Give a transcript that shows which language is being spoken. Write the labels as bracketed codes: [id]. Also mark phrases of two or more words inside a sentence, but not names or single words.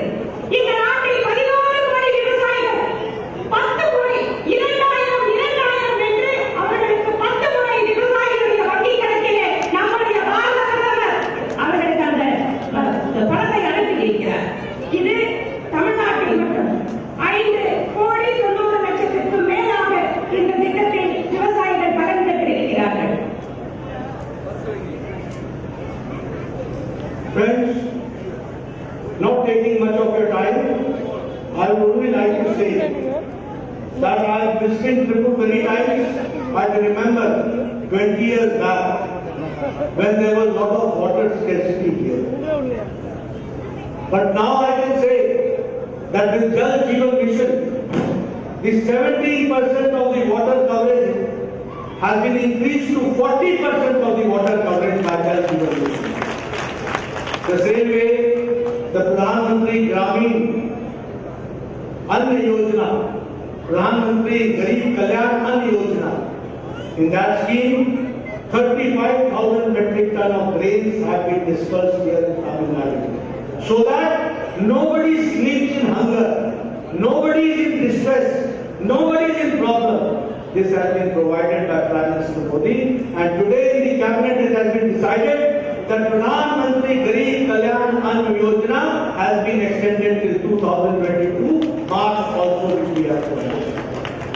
[ta] இந்த நாட்டில் 14 கோடி விவசாயிகள் 10 முறை 2000 என்று அவர்களுக்கு 10 முறை விவசாயிகளுடைய வங்கி கணக்கிலே நம்முடைய பாரத பிரதமர் அவர்களுக்கு அந்த பணத்தை அனுப்பியிருக்கிறார். இது தமிழ்நாட்டில் மட்டும் 5,90,00,000 மேலாக இந்த திட்டத்தில் விவசாயிகள் பலன் பெற்றிருக்கிறார்கள். [en] Friends, not taking much of your time, I would only like to say that I have visited Tripur many times. I can remember 20 years back when there was a lot of water scarcity here. But now I can say that with Jal Jeevan Mission, the 70% of the water coverage has been increased to 40% of the water coverage by Jal Jeevan Mission. The same way, the Pradhan Mantri Gramin Ann Yojana, Pradhan Mantri Garib Kalyan Ann Yojana, in that scheme, 35,000 metric ton of grains have been dispersed here in Tamil Nadu. So that nobody sleeps in hunger, nobody is in distress, nobody is in problem. This has been provided by Prime Minister Modi, and today in the cabinet it has been decided that Pradhan Mantri Garib Kalyan Ann Yojana has been extended till 2022, March also which we have to.